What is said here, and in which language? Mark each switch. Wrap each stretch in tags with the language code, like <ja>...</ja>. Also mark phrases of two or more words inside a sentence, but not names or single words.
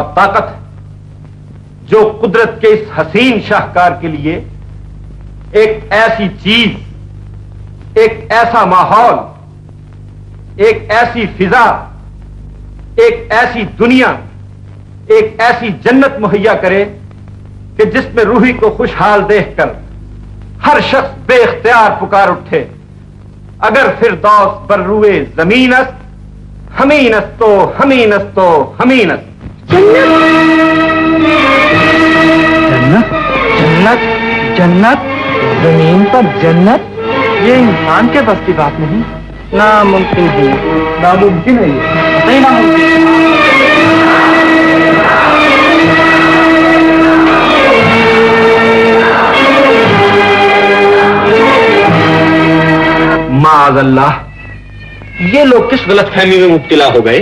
<ur>طاقت ہے، جو قدرت کے اس حسین شاہکار کے لیے ایک ایسی چیز، ایک ایسا ماحول، ایک ایسی فضا، ایک ایسی دنیا، ایک ایسی جنت مہیا کرے کہ جس میں روحی کو خوشحال دیکھ کر ہر شخص بے اختیار پکار اٹھے,</ur> <fa>اگر فردوس بر روی زمینست همینستو همینستو همینست.</fa> <ur>جنت جنت جنت، زمین پر جنت، یہ انسان کے بس کی بات نہیں. ناممکن ہے، ناممکن ہے، نہیں ناممکن. معاذ اللہ، یہ لوگ کس غلط فہمی میں مبتلا ہو گئے?</ur>